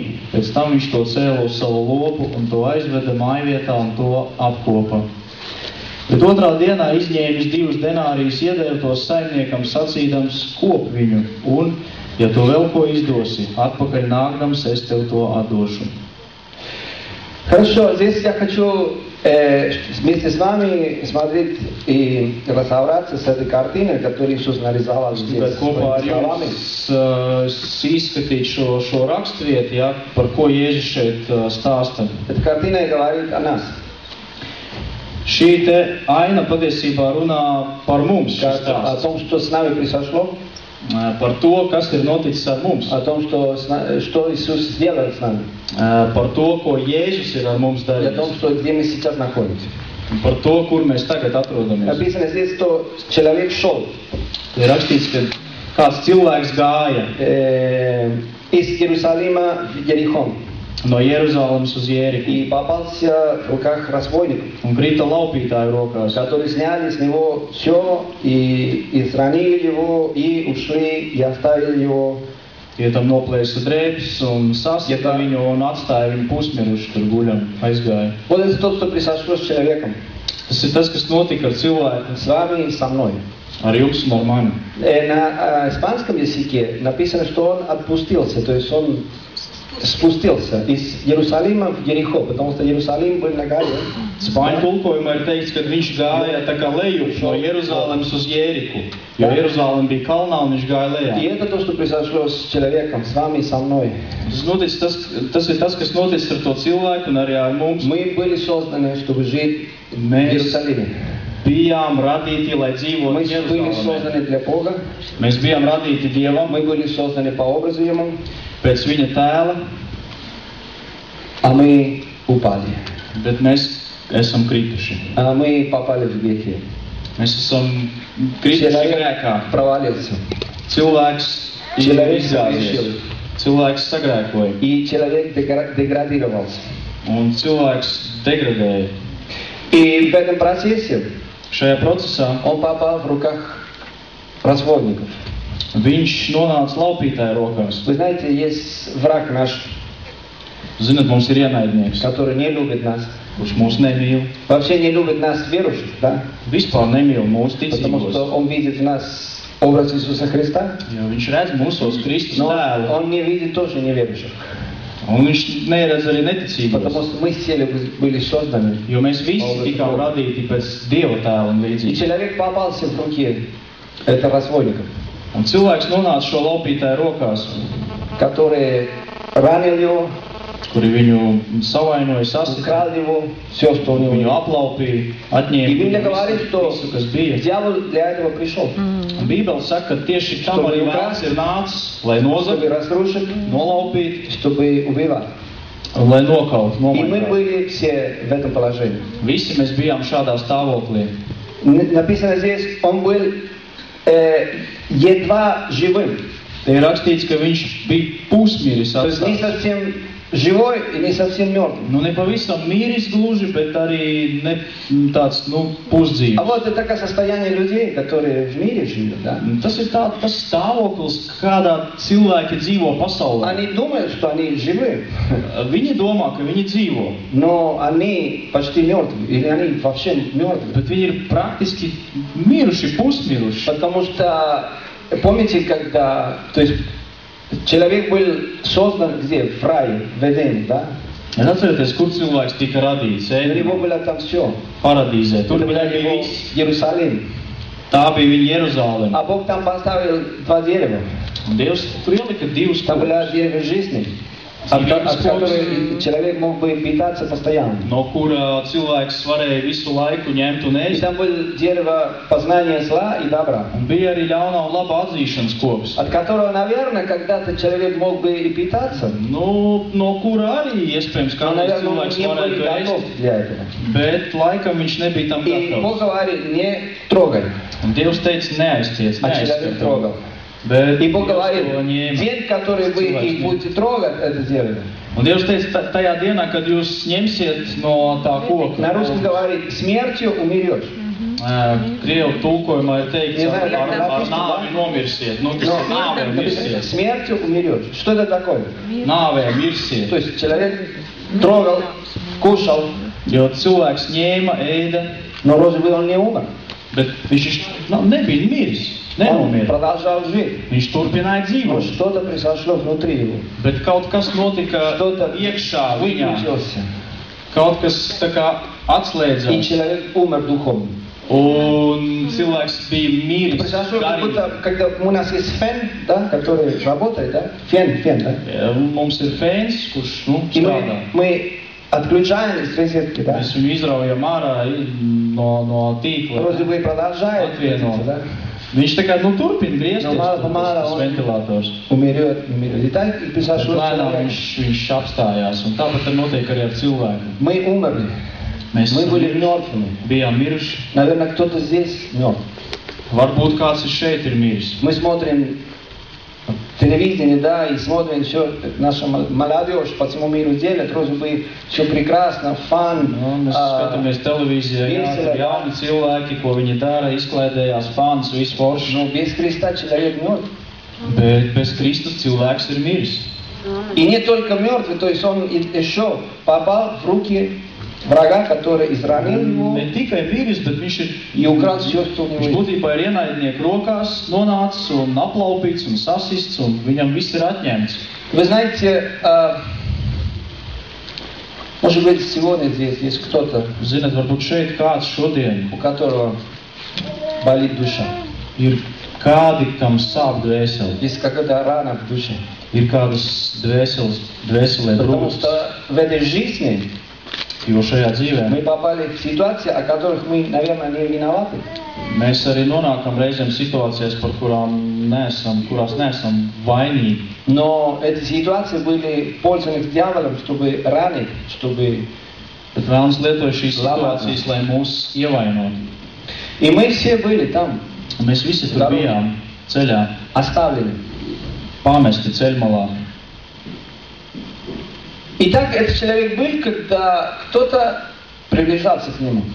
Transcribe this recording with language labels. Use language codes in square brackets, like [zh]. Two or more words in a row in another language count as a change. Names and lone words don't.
[lv] Pēc tam viņš to cēla uz savu lopu un to aizveda mājvietā un to apkopa. Bet otrā dienā izņēmis 2 denārijus iedeva tos saimniekam sacīdams, kop viņu un, ja tu vēl ko izdosi, atpakaļ nākdams es tev to atdošu. [ru] Хорошо, здесь я хочу вместе с вами смотреть и разобраться с этой картиной, которую Иисус нарисовал здесь своими словами. [lv] Izskatīt šo raksturvietu, ja, par ko Jēzus šeit stāsta. [ru] Эта картина говорит о нас. [lv] Šī te aina patiesībā runā par mums. [ru] О том, что с нами произошло. [lv] Par to, kas ir noticis ar mums. [ru] О том, что Иисус сделал с нами. [lv] Par to, ko Jēzus ir ar mums [ru] И о [lv] darījis. [ru] том, что где мы сейчас находимся. [lv] Par to, kur mēs tagad atrodamies. [ru] Написано здесь, что человек шел [lv] Ir rakstīts, ka kāds cilvēks gāja [ru] из Иерусалима в Ерихон [lv] no Jeruzālemes uz Jēriku [ru] и попался в руках разбойников, [lv] un krita laupītāju rokās, [ru] которые сняли с него все и сранили его, и ушли, и оставили его. [lv] Tie tam noplēsa drēbes un sasita viņu un atstāja viņu pusmirušu tur guļam, aizgāja. [ru] Вот это то, что произошло с человеком, [lv] Tas ir tas, kas notika ar cilvēku, [ru] с вами и со мной. [lv] ar jums un ar mani. [ru] На испанском языке написано, что он отпустился, то есть он спустился из Иерусалима в Ерихо, потому что Иерусалим был на горе. [lv] Spāņu tulkojumā ir teikts, ka viņš gāja tā kā lejup no Jeruzālemes uz Jēriku, jo Jeruzāleme bija kalnā un viņš gāja lejā. [ru] И это то, что произошло с человеком, с вами и со мной. [lv] Tas ir tas, kas noticis ar to cilvēku un arī ar mums. [ru] Мы были созданы, чтобы жить в Иерусалиме. [lv] Bijām radīti, lai dzīvotu [ru] Мы были [lv] Jeruzālemē. [ru] созданы для Бога, [lv] Mēs bijām radīti Dievam [ru] мы были созданы по образу Ему, [lv] pēc viņa tēla, [ru] а мы упали. [lv] bet mēs esam krituši. [ru] А мы попали в грехи. [lv] Mēs esam krituši grēkā. [ru] Провалился. [lv] Cilvēks ir [ru] Человек [lv] izgāzies. [ru] согрешил. [lv] Cilvēks sagrēkoja. [ru] И человек деградировался. [lv] Un cilvēks degradēja. [ru] И в этом процессе [lv] Šajā procesā [ru] он попал в руках разбойников. [lv] viņš nonāca laupītāju rokās. [ru] Вы знаете, есть враг наш, [lv] Zinat, mums ir ienaidnieks, [ru] который не любит нас. [lv] kurš mūs nemīl. [ru] Вообще не любит нас, верующих, да? [lv] Vispār nemīl mūsu [ru] Потому что [lv] ticīgos. [ru] он видит в нас образ Иисуса Христа, [lv] Jo viņš redz mūsos Kristus [ru] но [lv] tēlu. [ru] он не видит тоже неверующих. [lv] Un viņš neredz arī [ru] Потому [lv] neticīgos. [ru] что мы все были созданы. [lv] Jo mēs visi tikām radīti pēc Dieva tēla un [ru] И [lv] līdzīgi. [ru] человек попался в руки это разбойников, [lv] Un cilvēks nonāca šo laupītāju rokās, [ru] которые ранил его, [lv] kuri viņu savainoja, sasita, [ru] украл его, все, что у него [lv] viņu [ru] есть. [lv] aplaupīja, [ru] И [lv] atņēma [ru] Библия говорит, что [lv] visu, kas bija. [ru] дьявол для этого пришел, [lv] Un Bībele saka, ka tieši tam arī vēlns ir nācis, lai [ru] чтобы [lv] nozagt, [ru] разрушить, [lv] nolaupīt, [ru] чтобы убивать. [lv] lai nokautu, [ru] И мы [lv] nomainītu. [ru] были все в этом положении. [lv] Visi mēs bijām šādā stāvoklī. [ru] Написано здесь, он был едва живым. [lv] Te ir rakstīts, ka viņš bija pusmiris [ru] То есть не [lv] atstāts. [ru] совсем живой и не совсем мертвый. [lv] Nu, ne pavisam miris gluži, bet arī ne tāds, [ru] А [lv] pusdzīvs. [ru] вот это такое состояние людей, которые в мире живут, да? [lv] Tas ir tas stāvoklis, kādā cilvēki dzīvo pasaulē. [ru] Они думают, что они живы, [lv] Viņi domā, ka viņi dzīvo, [ru] но они почти мертвы, или они вообще мертвы. [lv] bet viņi ir praktiski miruši, pusmiruši. [ru] Потому что, помните, когда, то есть, человек был создан где? В рае, в Эдене, да? [lv] Jūs atcerieties, kur cilvēks tika radīts? [ru] У него [lv] Ēdenā, [ru] было там все. [lv] paradīzē. Tur [ru] Это [lv] bija [ru] был его [lv] viss. [ru] Иерусалим. [lv] Tā bija viņa Jeruzāleme. [ru] А Бог там поставил два дерева. [lv] Un Dievs tur ielika divus [ru] Там [lv] kokus, [ru] было дерево жизни, от которой человек мог бы питаться постоянно. [lv] no kura cilvēks varēja visu laiku ņemt un [ru] И [lv] ēst. [ru] там было дерево познания зла и добра, [lv] Un bija arī ļaunā un laba atzīšanas koks. [ru] от которого, наверное, когда-то человек мог бы и питаться. [lv] Nu, no kura arī iespējams [ru] Но, [lv] kādreiz [ru] наверное, он [lv] cilvēks [ru] не был [lv] varētu [ru] готов [lv] ēst, [ru] для этого. [lv] bet laikam viņš nebija tam [ru] И Бог [lv] gatavs. [ru] говорит, не трогай, [lv] Un Dievs teica, neaiztiec, [ru] а человек [lv] neaiztiec. [ru] трогал. [lv] Bet [ru] И Бог [lv] Dievs [ru] говорит, [lv] to ņēma. [ru] день, который вы [lv] Cilvēks [ru] их будете трогать, это дерево. [lv] Un Dievs teica, tajā dienā, kad jūs ņemsiet no tā koka, [ru] На русском говорит, смертью умрешь. [lv] Krievu tulkojumā ir teikts, [ru] Не знаю, как [lv] ar [ru] написано, [lv] nāvi nomirsiet. Nu, tas [ru] Но [lv] ir nāvē [ru] написано, [lv] mirsiet. [ru] смертью умрешь. Что это такое? [lv] Nāvē mirsiet. [ru] То есть человек трогал, кушал, [lv] Jo cilvēks ņēma, ēda, [ru] но вроде бы он не умер. [lv] bet viņš nebija miris, [ru] Он [lv] nenomira. [ru] продолжал жить. [lv] Viņš turpināja [ru] Но [lv] dzīvot. [ru] что-то произошло внутри его. [lv] Bet kaut kas notika [ru] Что-то [lv] iekšā viņā. [ru] выключился. [lv] Kaut kas tā kā [ru] И [lv] atslēdzās. [ru] человек умер духовно. [lv] Un cilvēks bija miris. [ru] Произошло как [lv] garīgi. [ru] будто, когда у нас есть фен, да, который работает, да? Фен, да? [lv] Mums ir fēns, kurš [ru] И [lv] strādā. [ru] мы отключаем из розетки, да? [lv] Mēs viņu izraujam ārā no tīkla. [ru] Вроде бы продолжает [lv] Atvieno. [ru] двигаться, да? [lv] Viņš tā kā turpina griezties, No mala pa mala tas un- ventilators. [ru] Умрет. И так и [lv] Bet [ru] произошло с [lv] lēnām [ru] человеком. [lv] viņš apstājās. Un tāpat arī notiek arī ar cilvēku. [ru] Мы умерли. [lv] Mēs [ru] Мы были мертвыми. [lv] bijām miruši. [ru] Наверное, кто-то здесь мертв. [lv] Varbūt kāds ir šeit ir miris. [ru] Мы смотрим телевидение, да, и смотрим все, наша молодежь по всему миру делает, вроде бы все прекрасно, фан, [lv] Nu, mēs skatāmies televīzijā, jā, tur jauni cilvēki, ko viņi dara, izklaidējās, fans, viss forši. [ru] но без Христа человек мертв. [lv] Bet bez Kristus cilvēks ir miris. [ru] И не только мертвый, то есть он еще попал в руки врага, который изранил его [lv] Ne tikai miris, bet viņš ir [ru] и украл все, что у него [lv] Viņš [ru] есть. [lv] būtībā ir ienaidnieku rokās nonācis un aplaupīts un sasists, un viņam viss ir atņemts. [ru] Вы знаете, может быть, сегодня здесь есть кто-то, [lv] Zināt, varbūt šeit kāds šodien [ru] у которого болит душа. [lv] ir kādi, kam sāp dvēseli. [ru] Есть какая-то рана в душе. [lv] Ir kādas dvēselē [ru] Потому [lv] brūces, [ru] что в этой жизни [lv] jo šajā dzīvē [ru] мы попали в ситуации, о которых мы, наверное, не виноваты. [lv] mēs arī nonākam reizēm situācijās, kurās neesam vainīgi. [ru] Но эти ситуации были пользованы дьяволом, чтобы ранить, чтобы... [lv] Bet vēlams lietoja šīs situācijas, lai mūs ievainotu. [ru] И мы все были там, [lv] Un mēs visi tur Darot. bijām ceļā, [ru] оставлены. [lv] pamesti ceļmalā. [ru] И так этот человек был, когда кто-то приближался к нему.